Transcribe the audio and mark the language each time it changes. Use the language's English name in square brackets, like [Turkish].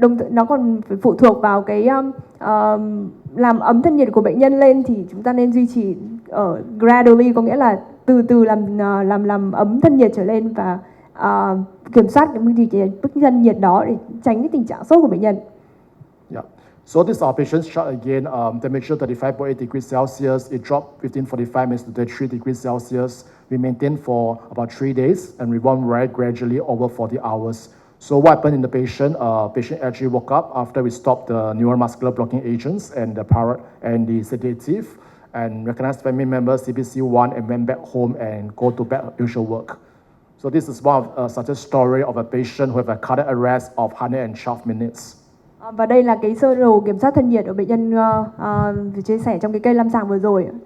[Vietnamese] Nó còn phải phụ thuộc vào cái làm ấm thân nhiệt của bệnh nhân lên thì chúng ta nên duy trì ở gradually, có nghĩa là từ từ làm ấm thân nhiệt trở lên và kiểm soát cái mức thân nhiệt đó để tránh cái tình trạng sốt của bệnh nhân. [English] Yeah. So this is our patient's chart again. Temperature 35.8 degrees Celsius. It dropped 15:45 minutes to 33 degrees Celsius. We maintained for about 3 days and rewarmed very gradually over 40 hours. So what happened in the patient? Patient actually woke up after we stopped the neuromuscular blocking agents and the sedative, and recognized family member CPC1 and went back home and go to back usual work. So this is one of such a story of a patient who have a cardiac arrest of 112 minutes. [Vietnamese] Và đây là cái sơ đồ kiểm soát thân nhiệt ở bệnh nhân chia sẻ trong cái cây lâm sàng vừa rồi.